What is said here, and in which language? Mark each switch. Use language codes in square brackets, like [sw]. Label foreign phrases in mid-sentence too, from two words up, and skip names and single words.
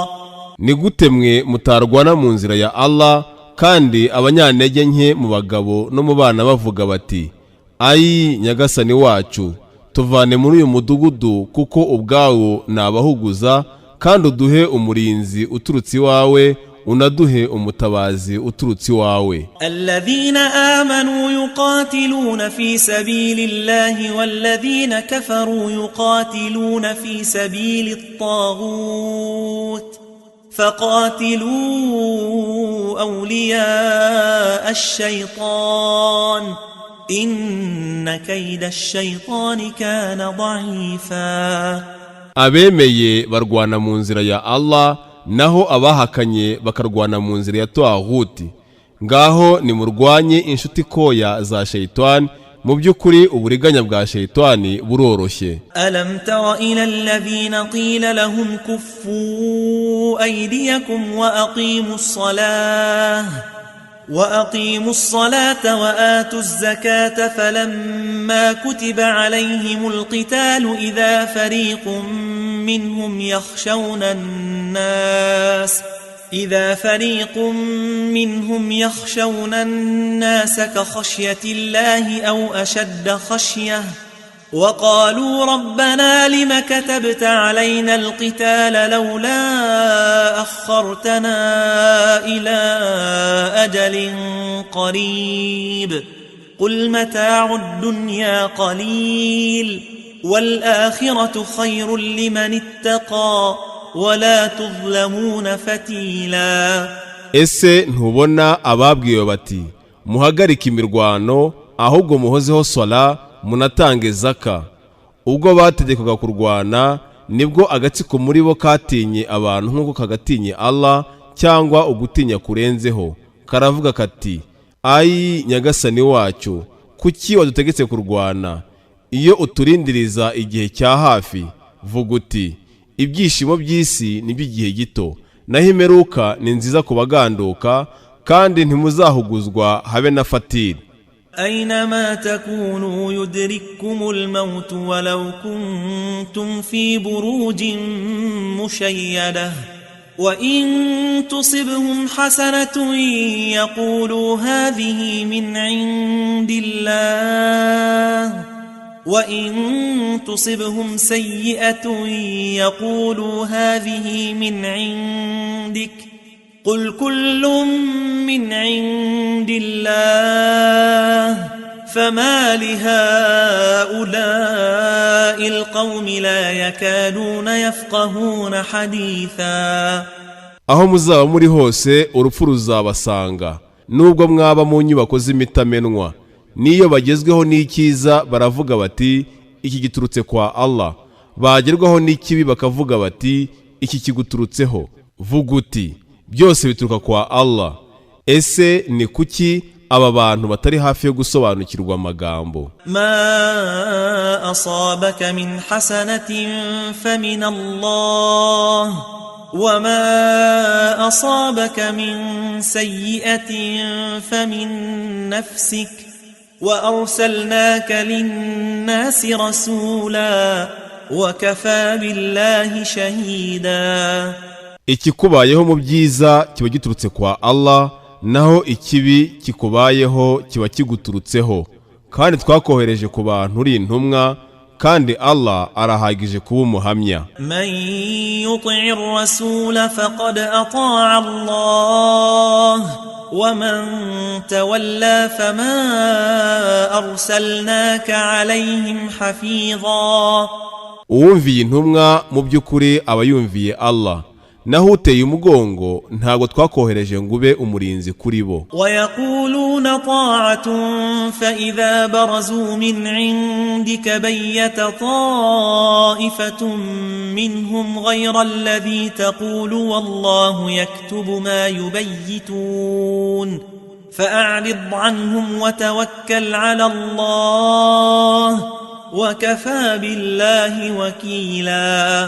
[rw] Ni gute mwe mutarwana mu nzira ya Allah kandi abanyantege nke mu bagabo no mu bana bavuga bati, ayi nyagasani wacu, tuvane muri uyu mudugudu kuko ubwawo nabahuguza, kandi uduhe umurinzi uturutse iwawe, unaduhe umutabazi uturutse iwawe. [ar] الذين آمنوا يقاتلون في سبيل الله والذين كفروا يقاتلون في سبيل الطاغوت فقاتلوا أولياء الشيطان إن كيد الشيطان كان ضعيفا. [rw] Abemeye barwana mu nzira ya Allah, naho abahakanye bakarwana mu nzira ya Tawuti. Ngaho nimurwanye inshuti koya za Shaytan, mu byukuri uburiganya bwa Shaytani buroroshye. [ar] ألم تر إلى الذين قيل لهم كفوا أيديكم وأقيموا الصلاة وآتوا الزكاة فلما كتب عليهم القتال إذا فريق منهم يخشون الناس كخشية الله أو أشد خشية وقالوا ربنا لم كتبت علينا القتال لولا أخرتنا إلى أجل قريب قل متاع الدنيا قليل والآخرة خير لمن اتقى ولا تظلمون فتيلا. [rw] Ese ntubona ababwiwe bati muhagarike imirwano, ahubwo muhozeho swala, munatange zaka? Ubwo bategekaga kurwana nibwo agatsiko muri bo katinye abantu nk'uko kagatinye Allah, cyangwa ugutinya kurenzeho, karavuga kati, ayi nyagasani wacu, kuki wadutegetse kurwana? Iyo uturindiriza igihe cya hafi, vuga uti, ibyishimo by'isi ni by'igihe gito, naho imperuka ni nziza ku baganduka, kandi ntimuzahuguzwa habe na fatiri. [ar] أينما تكونوا يدرككم الموت ولو كنتم في بروج مشيدة وإن تصبهم حسنة يقولوا هذه من عند الله وإن تصبهم سيئة يقولوا هذه من عندك قل كل من عند الله فما لهؤلاء القوم لا يكادون يفقهون حديثا. [rw] Aho muzaba muri hose urupfu ruzabasanga, nubwo mwaba mu nyubako z'imitamenwa. Niyo bagezweho n'ikiza baravuga bati, iki giturutse kwa Allah. Bagerwaho n'ikibi bakavuga bati, iki kiguturutseho. Vuga uti, byose bituruka kwa Allah. Ese ni kuki aba bantu batari hafi yo gusobanukirwa amagambo? [ar] ما أصابك من حسنة فمن الله وما أصابك من سيئة فمن نفسك وأرسلناك للناس رسولا وكفى بالله شهيدا. [rw] Ikikubayeho mu byiza kiba giturutse kwa Allah, naho ikibi kikubayeho kiba kiguturutseho, kandi twakohereje ku bantu uri intumwa, kandi Allah arahagije kuba umuhamya. [ar] من يطع الرسول فقد أطاع الله ومن تولى فما أرسلناك عليهم حفيظا. [rw] Uwumviye intumwa mu by'ukuri aba yumviye Allah, naho uteye umugongo ntago twakohereje ngo ube umurinzi kuri bo. [ar] ويقولون طاعة فإذا برزوا من عندك بيت طائفة منهم غير الذي تقول والله يكتب ما يبيتون فأعرض عنهم وتوكل على الله وكفى بالله وكيلا.